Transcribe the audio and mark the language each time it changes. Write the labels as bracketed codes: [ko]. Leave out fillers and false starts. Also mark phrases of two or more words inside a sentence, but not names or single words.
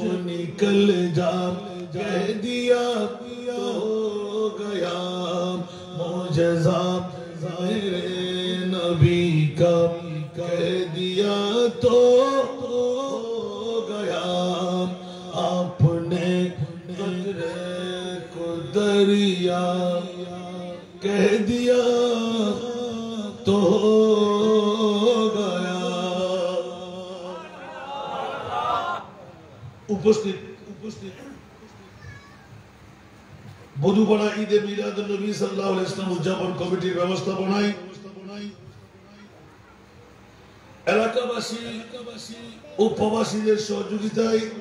[ur] نکل جا کہہ دیا تو ہو گیا معجزہ میرے نبی کا کہہ دیا تو ہو گیا آپ نے قطرے کو دریا کہہ دیا تو ہو گیا [bn] বধুপাড়া ঈদে মিলাদুন নবী [ar] صلى الله عليه وسلم [bn] উদযাপন কমিটির ব্যবস্থাপনায় এলাকাবাসী ও প্রবাসীদের সহযোগিতায়